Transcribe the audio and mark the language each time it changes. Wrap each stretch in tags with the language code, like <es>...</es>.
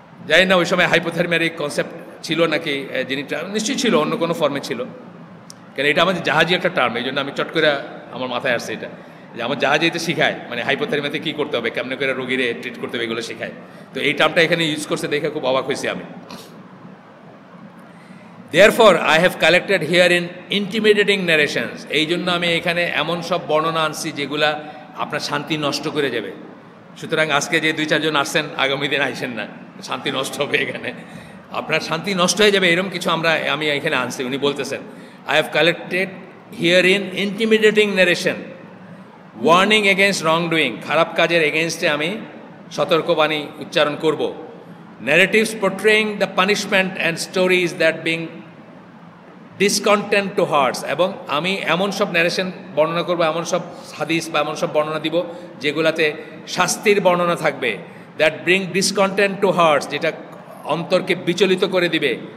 <bn>জানি না ওই সময় হাইপোথার্মিয়ার এই কনসেপ্ট ছিল নাকি, জিনিসটা নিশ্চয়ই ছিল, অন্য কোনো ফর্মে ছিল, কেন এটা আমাদের জাহাজি একটা টার্ম, এই জন্য আমি চট করে আমার মাথায় আসছে এটা, যে আমার জাহাজে এটা শিখায়, মানে হাইপোথার্মিয়াতে কী করতে হবে, কেমন করে রোগীরে ট্রিট করতে হবে, এগুলো শেখায়। তো এই টার্মটা এখানে ইউজ করছে দেখে খুব অবাক হয়েছি আমি।</bn> <en>Therefore, I have collected here in intimidating narrations.</en> <bn>এই জন্য আমি এখানে এমন সব বর্ণনা আনছি যেগুলা আপনার শান্তি নষ্ট করে যাবে। সুতরাং আজকে যে 2-4 জন আসছেন, আগামী দিন আইসেন না, শান্তি নষ্ট হবে এখানে, আপনার শান্তি নষ্ট হয়ে যাবে, এরকম কিছু আমি এখানে আনছি। উনি বলতেছেন,</bn> <en>I have collected here in intimidating narration, warning against wrongdoing,</en> <bn>খারাপ কাজের এগেনস্টে আমি সতর্কবাণী উচ্চারণ করব।</bn> <en>Narratives portraying the punishment and stories that being discontent to hearts,</en> <bn>এবং আমি এমন সব ন্যারেশন বর্ণনা করবো, এমন সব হাদিস বা এমন সব বর্ণনা দিব যেগুলাতে শাস্তির বর্ণনা থাকবে,</bn> <en>that bring discontent to hearts,</en> <bn>যেটা অন্তরকে বিচলিত করে দিবে,</bn>